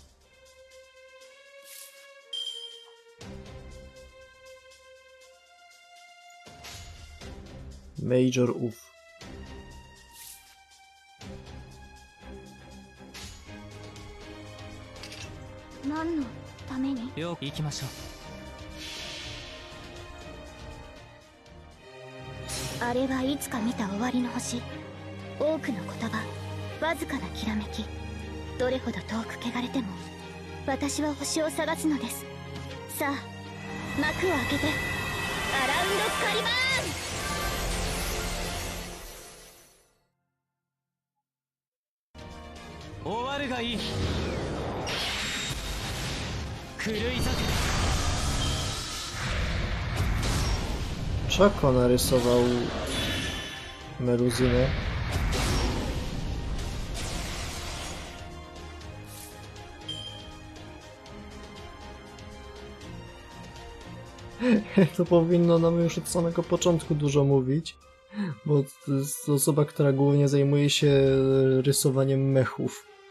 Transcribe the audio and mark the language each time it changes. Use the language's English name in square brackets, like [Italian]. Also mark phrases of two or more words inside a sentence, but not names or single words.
[Polish] Major Uf. [Japanese] よく行きましょう。あれはいつか見た終わりの星。多くの言葉、わずかなきらめき。どれほど遠く汚れても私は星を探すのです。さあ幕を開けてアラウンドカリバーン。終わるがいい。狂い咲く。 [Polish] Czako narysował meluzynę. To powinno nam już od samego początku dużo mówić, bo to jest osoba, która głównie zajmuje się rysowaniem mechów.